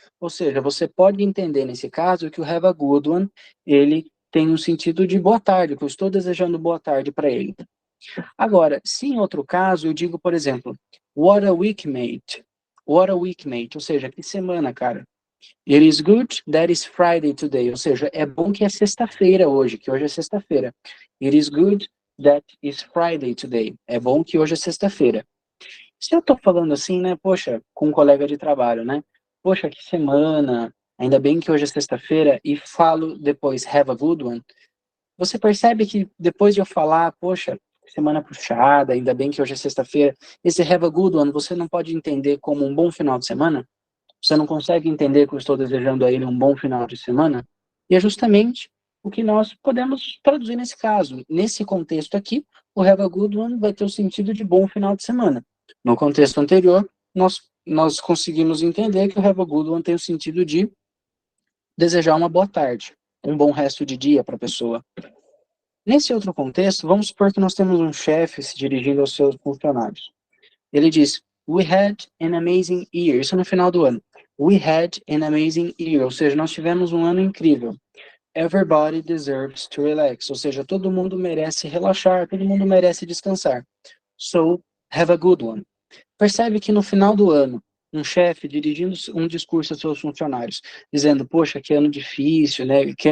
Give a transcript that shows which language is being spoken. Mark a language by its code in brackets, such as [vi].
[pt] Ou seja, você pode entender nesse caso que o have a good one, ele tem um sentido de boa tarde, que eu estou desejando boa tarde para ele. Agora, se em outro caso eu digo, por exemplo, [en] what a week, mate. [pt] What a week, mate. Ou seja, que semana, cara. [en] It is good that is Friday today. [pt] Ou seja, é bom que é sexta-feira hoje, que hoje é sexta-feira. [en] It is good that is Friday today. [pt] É bom que hoje é sexta-feira. Se eu tô falando assim, né, poxa, com um colega de trabalho, né? Poxa, que semana, ainda bem que hoje é sexta-feira, e falo depois, have a good one. Você percebe que depois de eu falar, poxa, semana puxada, ainda bem que hoje é sexta-feira, esse have a good one você não pode entender como um bom final de semana? Você não consegue entender que eu estou desejando a ele um bom final de semana? E é justamente o que nós podemos traduzir nesse caso. Nesse contexto aqui, o have a good one vai ter o sentido de bom final de semana. No contexto anterior, nós conseguimos entender que o have a good one tem o sentido de desejar uma boa tarde, um bom resto de dia para a pessoa. Nesse outro contexto, vamos supor que nós temos um chefe se dirigindo aos seus funcionários. Ele diz, [en] we had an amazing year. [pt] Isso no final do ano. [en] We had an amazing year. [pt] Ou seja, nós tivemos um ano incrível. [en] Everybody deserves to relax. [pt] Ou seja, todo mundo merece relaxar, todo mundo merece descansar. [en] So, have a good one. [pt] Percebe que no final do ano, um chefe dirigindo um discurso aos seus funcionários, dizendo, poxa, que ano difícil, né?